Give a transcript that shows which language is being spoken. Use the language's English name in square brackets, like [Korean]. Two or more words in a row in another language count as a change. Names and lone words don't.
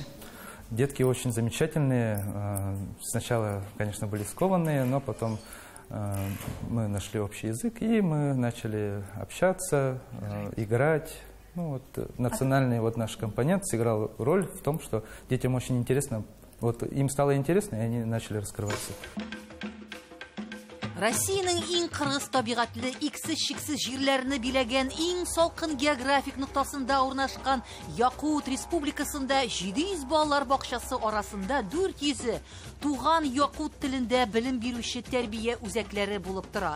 [Russian] Детки очень замечательные. Сначала, конечно, были скованные, но потом мы нашли общий язык, и мы начали общаться, играть. Ну, вот, национальный вот наш компонент сыграл роль в том, что детям очень интересно. Вот, им стало интересно, и они начали раскрываться. [Tatar] Россиянең иң кыргыз табигатлы, иксез-чиксез җирләрне биләгән, иң салкын географик ноктасында урнашкан Якут Республикасында 700 балалар бакчасы арасында 400 туган якут телендә белем бирүче тәрбия үзәкләре булып тора.